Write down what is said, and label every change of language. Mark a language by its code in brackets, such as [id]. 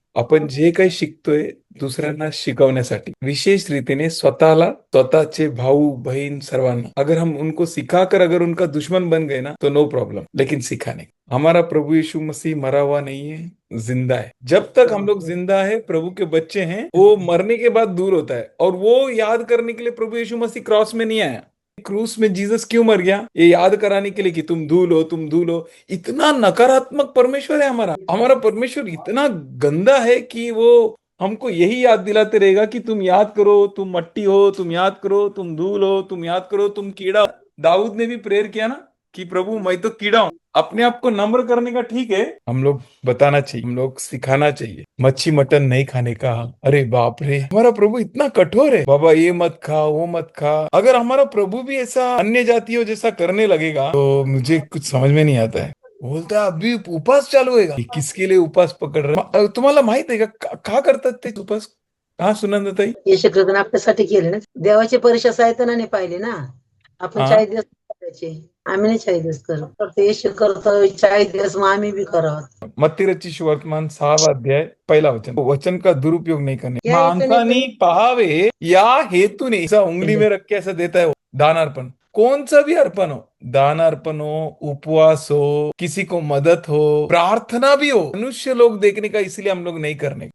[mr] आपण जे काही शिकतोय दुसऱ्यांना शिकवण्यासाठी, विशेष रीतीने स्वतःला, स्वतःचे भाऊ बहन सर्वांना, [hi] अगर हम उनको सिखाकर अगर उनका दुश्मन बन गए ना तो नो प्रॉब्लम, लेकिन सिखाने. हमारा प्रभु यीशु मसीह मरा हुआ नहीं है, जिंदा है. जब तक हम लोग जिंदा है, प्रभु के बच्चे हैं, वो मरने के बाद दूर होता है. और वो याद करने के लिए प्रभु यीशु मसीह क्रॉस में नहीं आया. क्रूस में जीसस क्यों मर गया? ये याद कराने के लिए कि तुम धूल हो, तुम धूल हो. इतना नकारात्मक परमेश्वर है हमारा. हमारा परमेश्वर इतना गंदा है कि वो हमको यही याद दिलाते रहेगा कि तुम याद करो, तुम मट्टी हो, तुम याद करो, तुम धूल हो, तुम याद करो, तुम कीड़ा हो. दाऊद ने भी प्रेयर किया ना कि प्रभु मैं तो कीड़ा हूं. अपने आप को नम्र करने का ठीक है, हम लोग बताना चाहिए, हम लोग सिखाना चाहिए मच्छी मटन नहीं खाने का. अरे बाप रे, हमारा प्रभु इतना कठोर है. बाबा ये मत खा, वो मत खा. अगर हमारा प्रभु भी ऐसा अन्य जातियों जैसा करने लगेगा तो मुझे कुछ समझ में नहीं आता है. बोलता है अभी उपास [mr] चालू आहे का? [hi] किसके लिए उपास पकड रहे? [mr] तुम्हाला माहित आहे का करतात ते उपास? हा सुनंदाताई. येशू ख्रिस्ताने आपल्यासाठी केले ना. देवाची परीक्षा सैतानाने पाहिली ना. आपण हा 40 दिवस करायचे. आम्ही नाही 40 दिवस करत. फक्त येशू करतो 40 दिवस, मग आम्ही बी करावं. मत्ती रचित सुवर्तमान 6वा अध्याय पहिला वचन, [hi] वचन का दुरुपयोग नहीं करने, या [mr] माणसानी पहावे या हेतूने [hi] ऐसा उंगली में रख के ऐसा देता है वो दान अर्पण. कौन सा भी अर्पण हो, दान अर्पण हो, उपवास हो, किसी को मदद हो, प्रार्थना भी हो, मनुष्य लोग देखने का, इसलिए हम लोग नहीं करने.